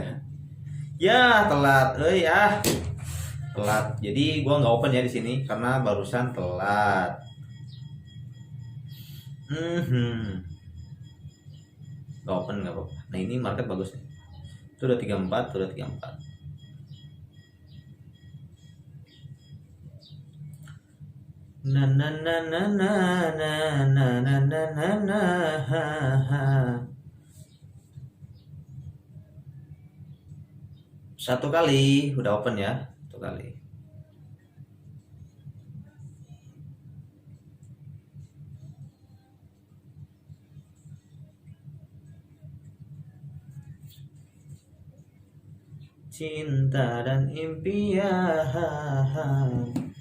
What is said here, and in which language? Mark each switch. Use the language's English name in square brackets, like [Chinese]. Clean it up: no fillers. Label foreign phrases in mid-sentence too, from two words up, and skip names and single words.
[Indonesian] Ya, telat. Telat. Jadi gue nggak open ya di sini karena barusan telat. Nggak open nggak apa-apa. Nah, ini market bagus nih. Itu udah 34, udah 34. Na na na na na na na na na na na ha. 1 kali udah open ya, 1 kali. Cinta dan impian.